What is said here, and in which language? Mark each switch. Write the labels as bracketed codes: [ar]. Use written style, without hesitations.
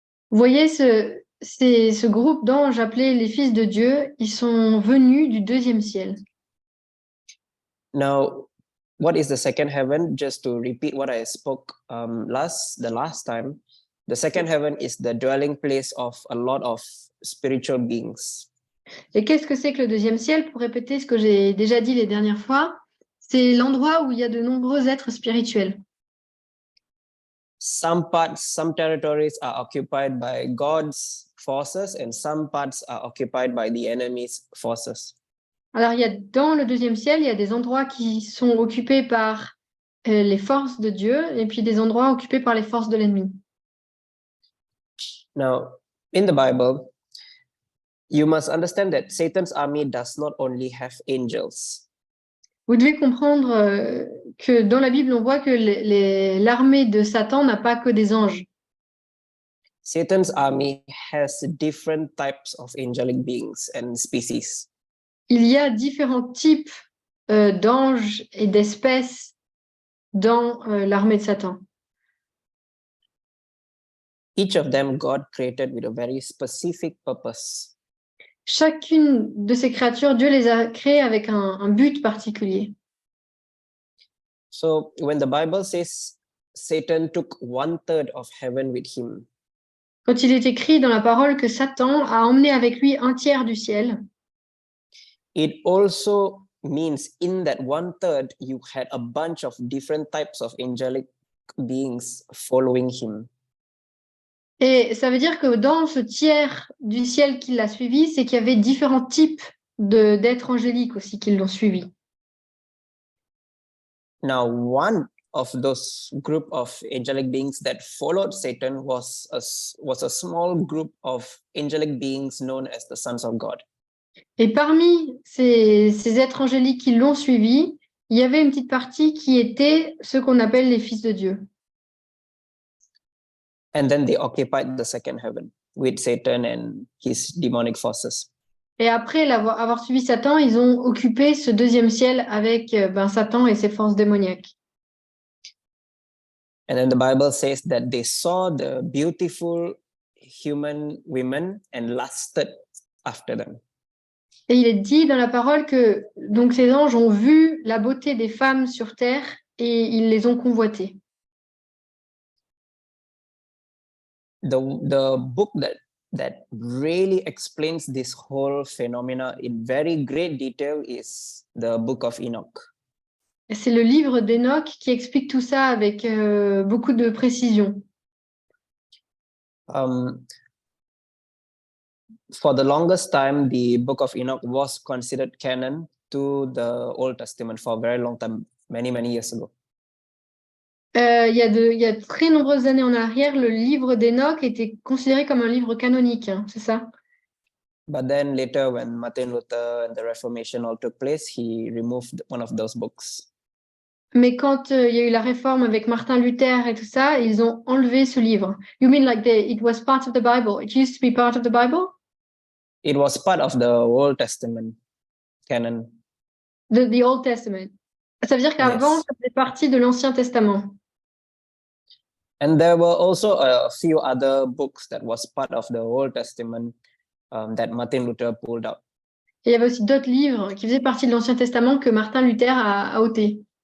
[fr] Vous voyez, ce groupe d'anges appelés les fils de Dieu, ils sont venus du deuxième ciel. [en] Now, what is the second heaven? Just to repeat what I spoke the last time, the second heaven is the dwelling place of a lot of spiritual beings. [fr] Et qu'est-ce que c'est que le deuxième ciel? Pour répéter ce que j'ai déjà dit les dernières fois, c'est l'endroit où il y a de nombreux êtres spirituels. [en] Some territories are occupied by God's forces and some parts are occupied by the enemy's forces. [fr] Alors, dans le deuxième ciel, il y a des endroits qui sont occupés par les forces de Dieu et puis des endroits occupés par les forces de l'ennemi. [en] Now, in the Bible, you must understand that Satan's army does not only have angels. [fr] Vous devez comprendre que dans la Bible, on voit que l'armée de Satan n'a pas que des anges. [en] Satan's army has different types of angelic beings and species. [fr] Il y a différents types d'anges et d'espèces dans l'armée de Satan. [en] Each of them God created with a very specific purpose. [fr] Chacune de ces créatures, Dieu les a créées avec un but particulier. [en] So when the Bible says Satan took 1/3 of heaven with him, [fr] Quand il est écrit dans la parole que Satan a emmené avec lui un tiers du ciel, [en] it also means in that 1/3 you had a bunch of different types of angelic beings following him. [fr] et ça veut dire que dans ce tiers du ciel qui l'a suivi, c'est qu'il y avait différents types d'êtres angéliques aussi qui l'ont suivi. [en] Now, one of those group of angelic beings that followed Satan was a small group of angelic beings known as the sons of God. [fr] Et parmi ces êtres angéliques qui l'ont suivi, il y avait une petite partie qui était ce qu'on appelle les fils de Dieu. [en] And then they occupied the second heaven. with Satan and his demonic forces. [fr] Et après avoir suivi Satan, ils ont occupé ce deuxième ciel avec Satan et ses forces démoniaques. [en] And then the Bible says that they saw the beautiful human women and lusted after them. [fr] Et il est dit dans la parole que donc ces anges ont vu la beauté des femmes sur terre et ils les ont convoitées. [en] The book that really explains this whole phenomena in very great detail is the book of Enoch. [fr] Et c'est le livre d'Enoch qui explique tout ça avec beaucoup de précision. [en] For the longest time, the book of Enoch was considered canon to the Old Testament for a very long time, many years ago. [fr] Il y a de très nombreuses années en arrière, le livre d'Enoch était considéré comme un livre canonique, hein, c'est ça? [en] But then later, when Martin Luther and the Reformation all took place, he removed one of those books. [fr] Mais quand il y a eu la réforme avec Martin Luther et tout ça, ils ont enlevé ce livre. [en] You mean like it was part of the Bible? It used to be part of the Bible? It was part of the Old Testament canon. The Old Testament. [fr] Ça veut dire qu'avant, [en] Yes. [fr] ça faisait partie de l'Ancien Testament. [en] And there were also a few other books that was part of the Old Testament that Martin Luther pulled out. [fr] Et il y avait aussi d'autres livres qui faisaient partie de l'Ancien Testament que Martin Luther a ôté.